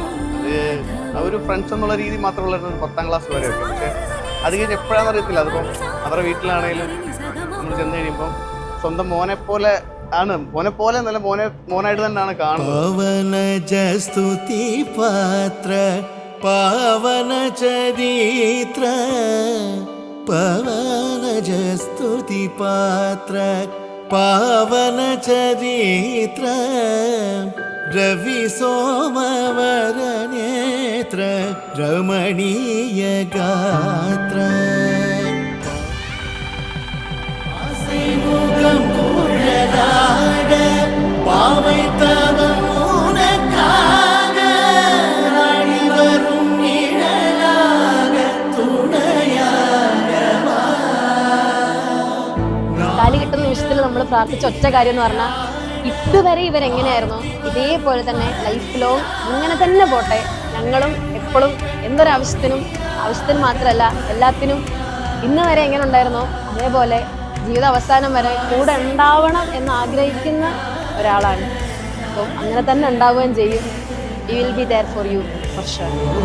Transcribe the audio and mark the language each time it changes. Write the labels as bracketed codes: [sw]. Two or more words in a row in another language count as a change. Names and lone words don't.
[ml] അത് ഒരു ഫ്രണ്ട്സ് എന്നുള്ള രീതി മാത്രമുള്ള 10ാം ക്ലാസ് വരെയൊക്കെ. പക്ഷെ അത് കഴിഞ്ഞ് എപ്പോഴാണെന്ന് അറിയത്തില്ല. അതിപ്പം അവരുടെ വീട്ടിലാണെങ്കിലും നമ്മൾ ചെന്ന് കഴിയുമ്പം സ്വന്തം മോനെ പോലെ ആണ്. മോനെ പോലെ എന്നല്ല, മോനായിട്ട് തന്നെയാണ് കാണുന്നത്. [sa] पावन चरित्र पवन स्तुति पात्र पावन चरित्र रवि सोमवर नेत्र रमणीय गात्र मुखम कुरलाड पावै तव [ml] നമ്മൾ പ്രാർത്ഥിച്ച ഒറ്റ കാര്യം എന്ന് പറഞ്ഞാൽ ഇതുവരെ ഇവരെങ്ങനെയായിരുന്നോ ഇതേപോലെ തന്നെ [en] life long [ml] അങ്ങനെ തന്നെ പോട്ടെ. ഞങ്ങളും എപ്പോഴും എന്തൊരാവശ്യത്തിനും മാത്രമല്ല എല്ലാത്തിനും ഇന്ന് വരെ എങ്ങനെ ഉണ്ടായിരുന്നോ അതേപോലെ ജീവിത അവസാനം വരെ കൂടെ ഉണ്ടാവണം എന്ന് ആഗ്രഹിക്കുന്ന ഒരാളാണ്. അപ്പം അങ്ങനെ തന്നെ ഉണ്ടാവുകയും ചെയ്യും. [en] We will be there for you for sure.